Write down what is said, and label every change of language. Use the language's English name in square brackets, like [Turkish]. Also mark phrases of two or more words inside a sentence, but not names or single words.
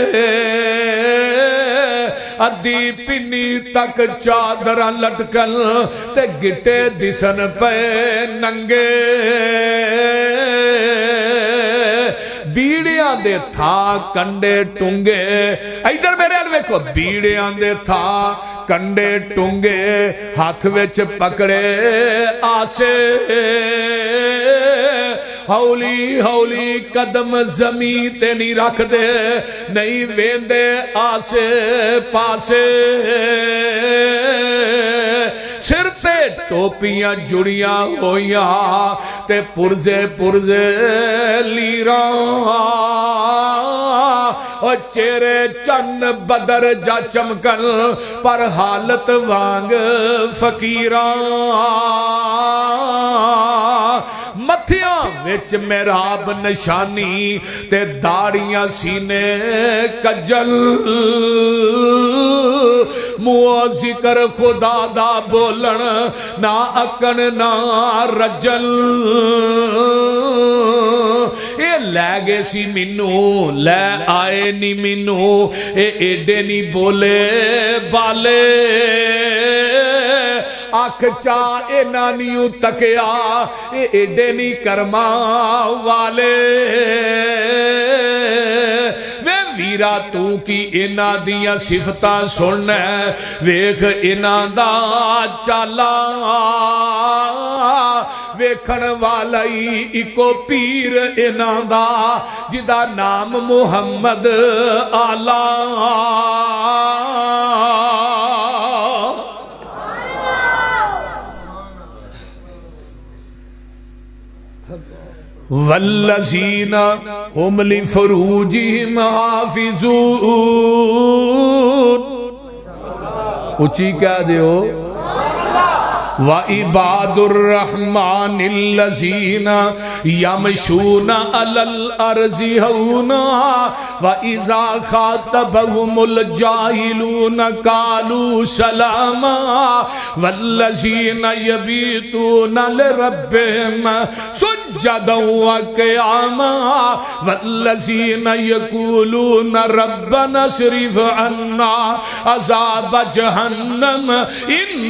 [Punjabi] ادھی پنی تک چادراں لٹکل تے گٹے دسن پے ننگے بیڑیاں دے تھا کنڈے ٹونگے ادھر میرے ویکھو بیڑیاں دے تھا کنڈے ٹونگے ہاتھ وچ پکڑے آسے ہولی ہولی قدم زمین تے نہیں رکھ دے نہیں ویندے آسے پاسے سر تے ٹوپیاں جڑیاں ہویاں تے پرزے پرزے لیراں اور چہرے چن بدر جا چمکن پر حالت وانگ فقیراں متھیاں وچ محراب نشانی تے داڑیاں سینے کجل منہ ذکر خدا دا بولن نہ اکن نہ رجل اے لے گے سی منو لے آئے نی منو اے ایڈے نی بولے بالے آنکھ چا اے نانیوں تکیا اے ایڈے نی کرما والے وے ویرا تو کی اینا دیا صفتہ سننے ویکھ اینا دا چالا ویکھن والائی اکو پیر اینا دا جدا نام محمد آلہ [Arabic] والذین هم لفروجہم حافظون [Punjabi] اچھی کیا دیو [Arabic] وَعِبَادُ الرَّحْمَنِ الَّذِينَ يَمْشُونَ عَلَى الْأَرْضِ هَوْنًا وَإِذَا خَاطَبَهُمُ الْجَاهِلُونَ قَالُوا سَلَامًا وَالَّذِينَ يَبِيتُونَ لِرَبِّهِمْ سُجَّدًا وَقِيَامًا وَالَّذِينَ يَقُولُونَ رَبَّنَا اصْرِفْ عَنَّا عَذَابَ جَهَنَّمَ إِنَّ